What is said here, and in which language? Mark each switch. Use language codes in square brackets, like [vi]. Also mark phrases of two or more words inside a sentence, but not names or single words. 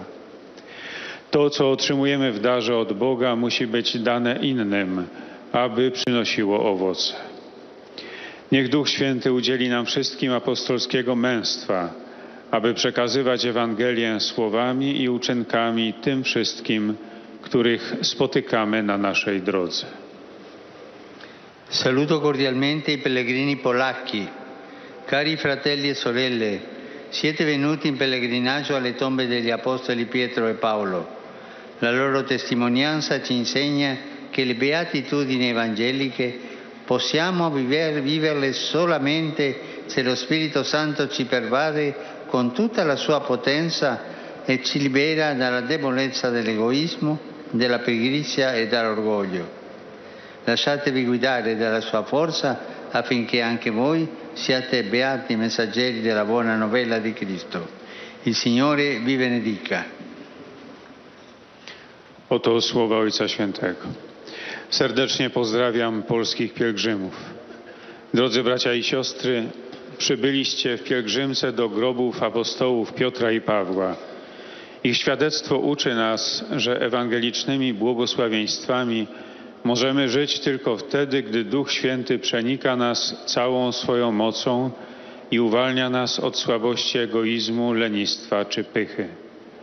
[pl] To, co otrzymujemy w darze od Boga, musi być dane innym, aby przynosiło owoce. Niech Duch Święty udzieli nam wszystkim apostolskiego męstwa, aby przekazywać Ewangelię słowami i uczynkami tym wszystkim, których spotykamy na naszej drodze. [it] Saluto cordialmente i pellegrini polacchi. Cari fratelli e sorelle, siete venuti in pellegrinaggio alle tombe degli apostoli Pietro e Paolo. La loro testimonianza ci insegna che le beatitudini evangeliche possiamo viverle solamente se lo Spirito Santo ci pervade con tutta la sua potenza e ci libera dalla debolezza dell'egoismo, della pigrizia e dall'orgoglio. Lasciatevi guidare dalla sua forza affinché anche voi siate beati messaggeri della buona novella di Cristo. Il Signore vi benedica. [pl] Oto słowa Ojca Świętego. Serdecznie pozdrawiam polskich pielgrzymów. Drodzy bracia i siostry, przybyliście w pielgrzymce do grobów apostołów Piotra i Pawła. Ich świadectwo uczy nas, że ewangelicznymi błogosławieństwami możemy żyć tylko wtedy, gdy Duch Święty przenika nas całą swoją mocą i uwalnia nas od słabości egoizmu, lenistwa czy pychy.